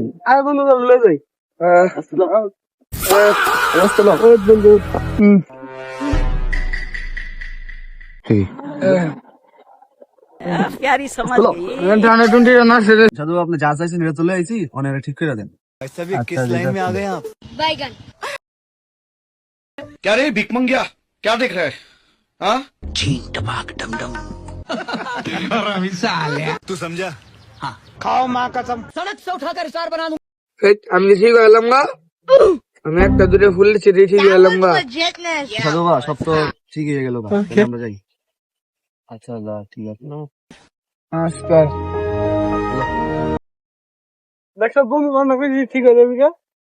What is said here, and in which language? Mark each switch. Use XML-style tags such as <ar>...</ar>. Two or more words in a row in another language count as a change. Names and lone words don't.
<bn>আয় বন্ধু তোর লয়ে যাই। বন্ধু সাধু বাবা, আপনি যা চাইছেন এটা তুলে আইছি, অনেক ঠিক করে দেন।</bn> <hi>बैगन क्या रे भिक मंगिया क्या देख रहा है हाँ तू समझा</hi> <bn>আমি ঠিক এলাম গা আমি একটা দূরে ফুল ছিঁড়ে ঠিক এলাম গা जेटनेस সাধু বাবা, সব তো ঠিক হয়ে গেল, আমরা যাই। আচ্ছা দা, ঠিক আছে। নমস্কার দেখো বন্ধু বান্ধব ঠিক হয়ে যাবি কা?</bn>